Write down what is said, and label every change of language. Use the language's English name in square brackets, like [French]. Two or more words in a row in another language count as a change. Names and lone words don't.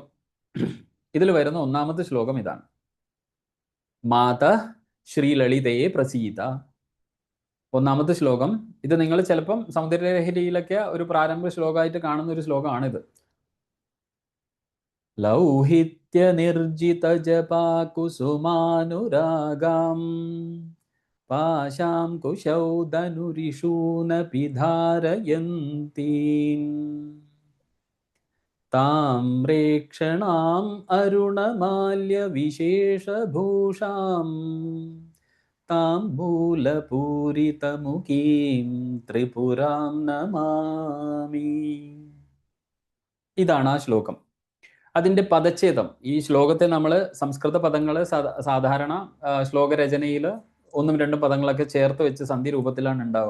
[Malayalam] ഇതിൽ വരുന്ന ഒന്നാമത്തെ ശ്ലോകം ഇതാണ്: മാത ശ്രീലളിതയെ പ്രസീത. ഒന്നാമത്തെ ശ്ലോകം ഇത് നിങ്ങൾ ചിലപ്പം സൗന്ദര്യലഹരിയിലൊക്കെ ഒരു പ്രാരംഭ ശ്ലോകമായിട്ട് കാണുന്ന ഒരു ശ്ലോകമാണിത്. [Sanskrit] ലൗഹിത്യ लौहित्यनिर्जितजपाकुसुमानुरागां पाशां कुशौ धनुरिषूनपि धारयन्तीम् ताम्रेक्षणाम् अरुणमाल्यविशेषभूषाम् താംബൂലപൂരിതമുഖീം ത്രിപുരാം നമാമി. [Malayalam] ഇതാണ് ആ ശ്ലോകം. അതിൻ്റെ പദച്ഛേദം, ഈ ശ്ലോകത്തെ നമ്മൾ സംസ്കൃത പദങ്ങൾ സാധാരണ ശ്ലോകരചനയിൽ ഒന്നും രണ്ടും പദങ്ങളൊക്കെ ചേർത്ത് വെച്ച് സന്ധി രൂപത്തിലാണ് ഉണ്ടാവുക.